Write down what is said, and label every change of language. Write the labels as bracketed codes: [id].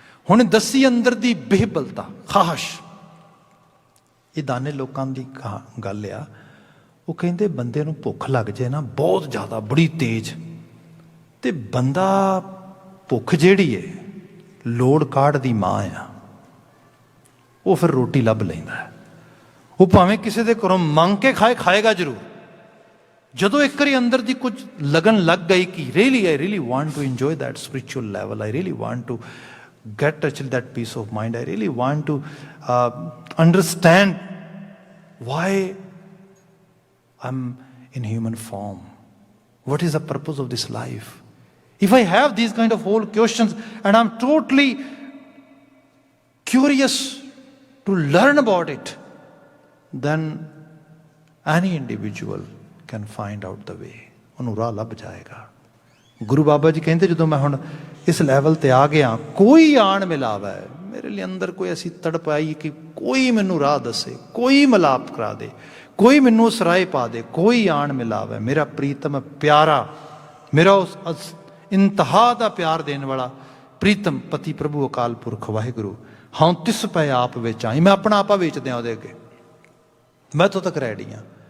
[pa] ਹੁਣ ਦੱਸੀ ਅੰਦਰ ਦੀ ਬੇਹਬਲਤਾ, ਖਾਹਸ਼। ਇਹ ਦਾਨੇ ਲੋਕਾਂ ਦੀ ਗੱਲ ਆ। ਉਹ ਕਹਿੰਦੇ ਬੰਦੇ ਨੂੰ ਭੁੱਖ ਲੱਗ ਜਾਏ ਨਾ ਬਹੁਤ ਜ਼ਿਆਦਾ, ਬੜੀ ਤੇਜ਼, ਤੇ ਬੰਦਾ ਭੁੱਖ ਜਿਹੜੀ ਹੈ ਲੋੜ ਕਾਢ ਦੀ ਮਾਂ ਆ, ਉਹ ਫਿਰ ਰੋਟੀ ਲੱਭ ਲੈਂਦਾ ਹੈ। ਉਹ ਭਾਵੇਂ ਕਿਸੇ ਦੇ ਘਰੋਂ ਮੰਗ ਕੇ ਖਾਏਗਾ ਜ਼ਰੂਰ। ਜਦੋਂ ਇੱਕ ਵਾਰੀ ਅੰਦਰ ਦੀ ਕੁਝ ਲਗਨ ਲੱਗ ਗਈ ਕਿ [en] I really want to enjoy that spiritual level, I really want to get actually that peace of mind, I really want to understand why I'm in human form, what is the purpose of this life. If I have these kind of whole questions and I'm totally curious to learn about it, then any individual can find out the way. [pa] ਉਹਨੂੰ ਰਾਹ ਲੱਭ ਜਾਏਗਾ। ਗੁਰੂ ਬਾਬਾ ਜੀ ਕਹਿੰਦੇ, ਜਦੋਂ ਮੈਂ ਹੁਣ ਇਸ level ਤੇ ਆ ਗਿਆ, ਕੋਈ ਆਣ ਮਿਲਾਵਾ ਹੈ ਮੇਰੇ ਲਈ ਅੰਦਰ, ਕੋਈ ਐਸੀ ਤੜਪ ਆਈ ਕਿ ਕੋਈ ਮੈਨੂੰ ਰਾਹ ਦੱਸੇ, ਕੋਈ ਮਿਲਾਪ ਕਰਾ ਦੇ, ਕੋਈ ਮੈਨੂੰ ਉਸ ਰਾਹ ਪਾ ਦੇ, ਕੋਈ ਆਣ ਮਿਲਾਵਾ ਮੇਰਾ ਪ੍ਰੀਤਮ ਪਿਆਰਾ, ਮੇਰਾ ਉਸ ਇੰਤਹਾ ਦਾ ਪਿਆਰ ਦੇਣ ਵਾਲਾ ਪ੍ਰੀਤਮ ਪਤੀ ਪ੍ਰਭੂ ਅਕਾਲ ਪੁਰਖ ਵਾਹਿਗੁਰੂ, ਹਾਂ ਤਿਸ ਪੈ ਆਪ ਵਿੱਚ ਆਈ। ਮੈਂ ਆਪਣਾ ਆਪਾ ਵੇਚ ਦਿਆਂ ਉਹਦੇ ਅੱਗੇ, ਮੈਂ ਇੱਥੋਂ ਤੱਕ ਰੈਡੀ ਹਾਂ।